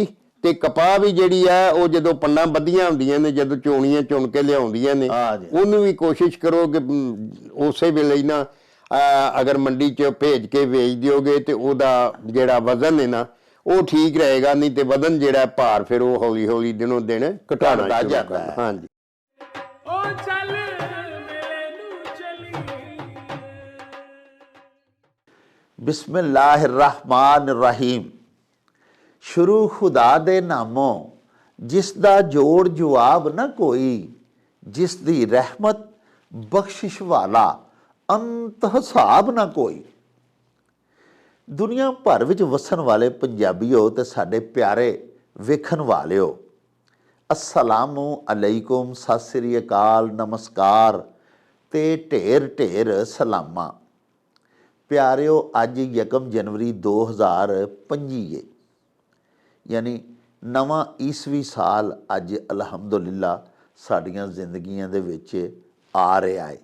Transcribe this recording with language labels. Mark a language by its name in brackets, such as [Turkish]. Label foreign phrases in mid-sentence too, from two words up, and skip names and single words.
[Punjabi] ਤੇ ਕਪਾਹ ਵੀ ਜਿਹੜੀ ਹੈ ਉਹ ਜਦੋਂ ਪੰਡਾਂ ਬੱਧੀਆਂ ਹੁੰਦੀਆਂ ਨੇ, ਜਦੋਂ ਚੋਣੀਆਂ ਚੁਣ ਕੇ ਲਿਆਉਂਦੀਆਂ ਨੇ, ਉਹਨੂੰ ਵੀ ਕੋਸ਼ਿਸ਼ ਕਰੋ ਕਿ ਉਸੇ ਵੇਲੇ ਹੀ ਨਾ ਅਗਰ ਮੰਡੀ 'ਚ ਭੇਜ ਕੇ ਵੇਚ ਦਿਓਗੇ ਤੇ ਉਹਦਾ ਜਿਹੜਾ ਵਜ਼ਨ ਹੈ ਨਾ ਉਹ ਠੀਕ ਰਹੇਗਾ। ਨਹੀਂ ਤੇ ਵਜ਼ਨ ਜਿਹੜਾ ਭਾਰ ਫਿਰ ਉਹ ਹੌਲੀ ਹੌਲੀ ਦਿਨੋਂ ਦਿਨ ਘਟਾਉਣਾ ਜਾਂਦਾ ਹੈ। ਹਾਂਜੀ। [Arabic] بسم الله الرحمن الرحيم. [Punjabi] ਸ਼ੁਰੂ ਖ਼ੁਦਾ ਦੇ ਨਾਮੋਂ ਜਿਸ ਦਾ ਜੋੜ ਜਵਾਬ ਨ ਕੋਈ, ਜਿਸ ਦੀ ਰਹਿਮਤ ਬਖ਼ਸ਼ਿਸ਼ ਵਾਲਾ ਅੰਤ ਹਿਸਾਬ ਨ ਕੋਈ। ਦੁਨੀਆ ਭਰ ਵਿੱਚ ਵੱਸਣ ਵਾਲੇ ਪੰਜਾਬੀਓ ਤੇ ਸਾਡੇ ਪਿਆਰੇ ਵੇਖਣ ਵਾਲਿਓ, [Arabic] السلام علیکم, [Punjabi] ਸਤ ਸ੍ਰੀ ਅਕਾਲ, ਨਮਸਕਾਰ ਤੇ ਢੇਰ ਢੇਰ ਸਲਾਮਾਂ। ਪਿਆਰਿਓ ਅੱਜ 1 ਜਨਵਰੀ 2025 ਹੈ, ਯਾਨੀ ਨਵਾਂ ਈਸਵੀ ਸਾਲ ਅੱਜ ਅਲਹਮਦੁਲਿੱਲਾ ਸਾਡੀਆਂ ਜ਼ਿੰਦਗੀਆਂ ਦੇ ਵਿੱਚ ਆ ਰਿਹਾ ਹੈ।